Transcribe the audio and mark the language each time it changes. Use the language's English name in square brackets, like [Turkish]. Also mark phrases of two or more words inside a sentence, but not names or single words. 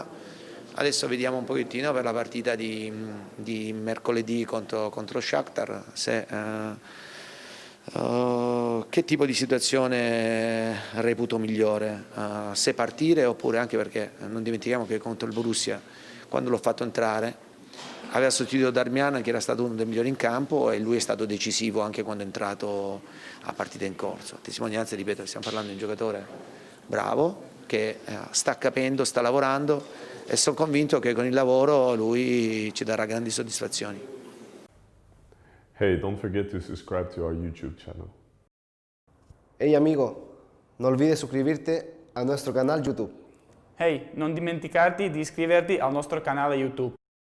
[Italian] Adesso vediamo un pochettino per la partita di mercoledì contro Shakhtar che tipo di situazione reputo migliore, se partire oppure, anche perché non dimentichiamo che contro il Borussia, quando l'ho fatto entrare, aveva sostituito Darmian che era stato uno dei migliori in campo e lui è stato decisivo anche quando è entrato a partita in corso. A testimonianza, ripeto, stiamo parlando di un giocatore bravo che sta capendo, sta lavorando e sono convinto che con il lavoro lui ci darà grandi soddisfazioni. [English] Hey, don't forget to subscribe to our YouTube channel. [Spanish] Hey amigo, no olvides suscribirte a nuestro canal YouTube. [Italian] Hey, non dimenticarti di iscriverti al nostro canale YouTube.